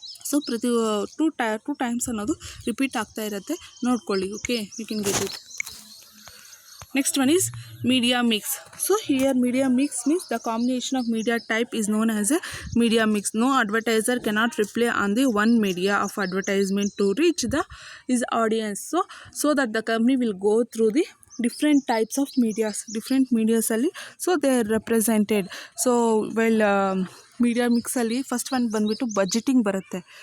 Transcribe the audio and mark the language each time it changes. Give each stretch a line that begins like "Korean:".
Kannada: So ಪ್ರತಿ two times ಅನ್ನೋದು repeat ಆಗ್ತಾ ಇರುತ್ತೆ, ನೋಡ್ಕೊಳ್ಳಿ.
English: Okay you can get it. Next one is media mix. So here media mix means the combination of media type is known as a media mix. No advertiser cannot rely on the one media of advertisement to reach his audience. So that the company will go through the different types of different medias ಅಲ್ಲಿ so they are represented.
Kannada: So well media ಮಿಕ್ಸಲ್ಲಿ first one ಬಂದುಬಿಟ್ಟು budgeting ಬರುತ್ತೆ.